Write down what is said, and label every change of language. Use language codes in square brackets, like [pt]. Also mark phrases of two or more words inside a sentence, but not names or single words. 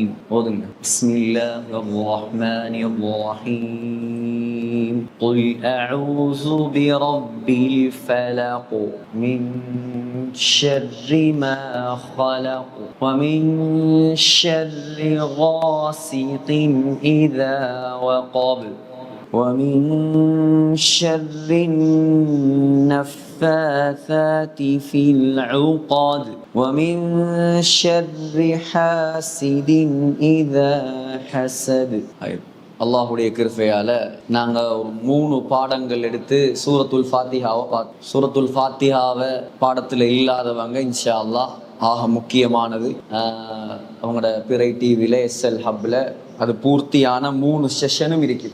[ar] بسم الله الرحمن الرحيم قل أعوذ برب الفلق من شر ما خلق ومن شر غاسق إذا وقب ومن شر النفاثات في العقد ومن شر حاسد إذا حسد. [ta] அல்லாஹுடைய கிருபையால நாங்க ஒரு 3 பாடங்கள் எடுத்து சூரத்துல் ஃபாத்திஹாவை பார்த்தோம். சூரத்துல் ஃபாத்திஹாவை பாடத்துல இல்லாதவங்க [ar] إن شاء الله [ta] ஆக முக்கியமானது அவங்களோட பிறை டிவியில எஸ்எல் ஹப்ல அது பூர்த்தியான 3 செஷனும் இருக்கு.